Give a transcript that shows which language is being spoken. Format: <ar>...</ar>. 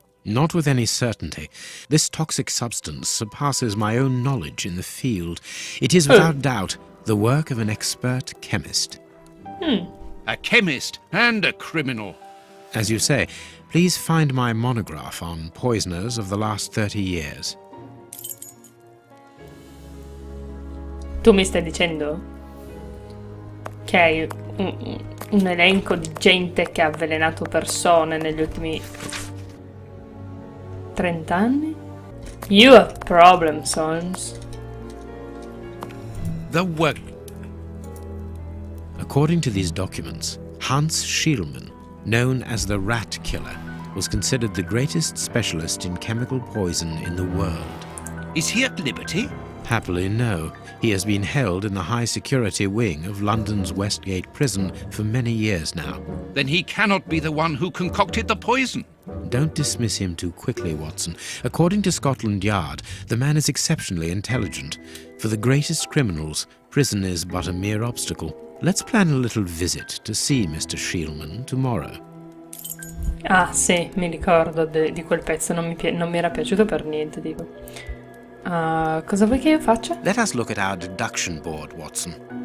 <en>Not with any certainty. This toxic substance surpasses my own knowledge in the field. It is without doubt the work of an expert chemist. A chemist and a criminal. As you say, please find my monograph on poisoners of the last 30 years.</en> <it>Tu mi stai dicendo che hai un elenco di gente che ha avvelenato persone negli ultimi 30 anni?</it> <en>You have problems, Holmes. The work. According to these documents, Hans Schielmann, known as the Rat Killer, was considered the greatest specialist in chemical poison in the world. Is he at liberty? Happily, no. He has been held in the high-security wing of London's Westgate prison for many years now. Then he cannot be the one who concocted the poison. Don't dismiss him too quickly, Watson. According to Scotland Yard, the man is exceptionally intelligent. For the greatest criminals, prison is but a mere obstacle. Let's plan a little visit to see Mr. Schielmann tomorrow.</en> <it>Ah, sì, mi ricordo di quel pezzo, non mi era piaciuto per niente, dico. Cosa vuoi che io faccia?</it> <en>Let us look at our deduction board, Watson.</en>